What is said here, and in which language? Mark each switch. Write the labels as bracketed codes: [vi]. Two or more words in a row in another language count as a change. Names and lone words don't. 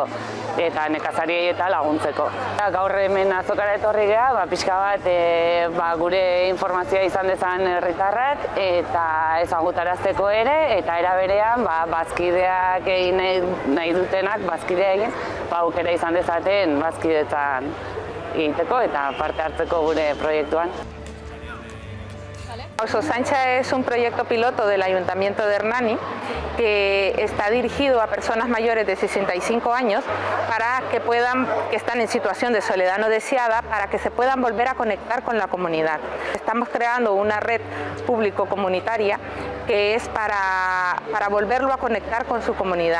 [eu] Eta nekazariei eta laguntzeko. Gaur hemen azokara etorri geha, pixka bat gure informazioa izan dezan herritarrak eta ezagutarazteko ere, eta era berean bazkideak egin nahi dutenak, bazkidea egin, aukera izan dezaten bazkidetzan egiteko eta parte hartzeko gure proiektuan. [es] Auzo Zaintza es un proyecto piloto del Ayuntamiento de Hernani que está dirigido a personas mayores de 65 años para que están en situación de soledad no deseada, para que se puedan volver a conectar con la comunidad. Estamos creando una red público-comunitaria que es para volverlo a conectar con su comunidad.